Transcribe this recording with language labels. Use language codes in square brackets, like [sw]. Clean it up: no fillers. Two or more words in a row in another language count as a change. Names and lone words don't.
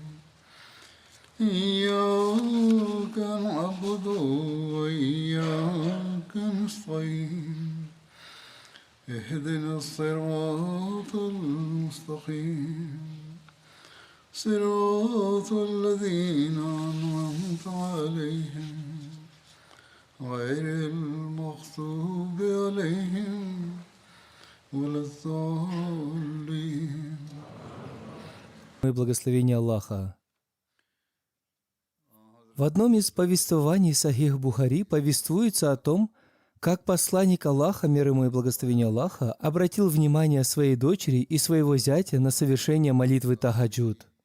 [ar] إياك نعبد وإياك نستعين اهدنا الصراط المستقيم صراط الذين أنعمت عليهم غير المغضوب عليهم ولا الضالين. [ru] Благословение Аллаха. В одном из повествований Сахих Бухари повествуется о том, как посланник Аллаха, мир ему и благословение Аллаха, обратил внимание своей дочери и своего зятя на совершение молитвы тахаджуд.